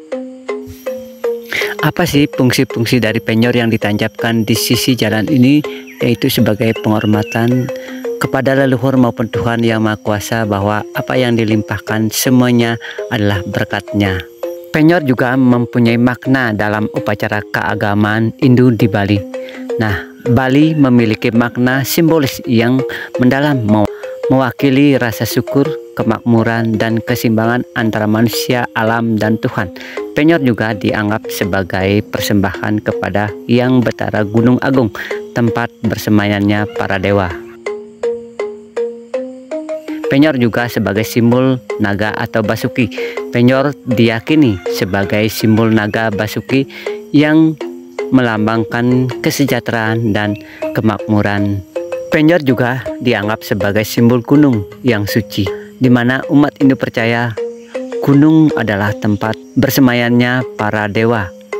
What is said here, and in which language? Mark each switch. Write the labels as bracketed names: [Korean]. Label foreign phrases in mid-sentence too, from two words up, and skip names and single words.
[Indonesian] Apa sih fungsi-fungsi dari penyor yang ditancapkan di sisi jalan ini? Yaitu sebagai penghormatan kepada leluhur maupun Tuhan Yang Maha Kuasa, bahwa apa yang dilimpahkan semuanya adalah berkat-Nya. Penyor juga mempunyai makna dalam upacara keagamaan Hindu di Bali. Nah, Bali memiliki makna simbolis yang mendalam, mewakili rasa syukur, kemakmuran, dan keseimbangan antara manusia, alam, dan Tuhan. Penyor juga dianggap sebagai persembahan kepada Yang Betara Gunung Agung, tempat bersemayamnya para dewa. Penyor juga sebagai simbol naga atau basuki. Penyor diyakini sebagai simbol naga basuki yang melambangkan kesejahteraan dan kemakmuran. Penyor juga dianggap sebagai simbol gunung yang suci, di mana umat Hindu percaya gunung adalah tempat bersemayamnya para dewa.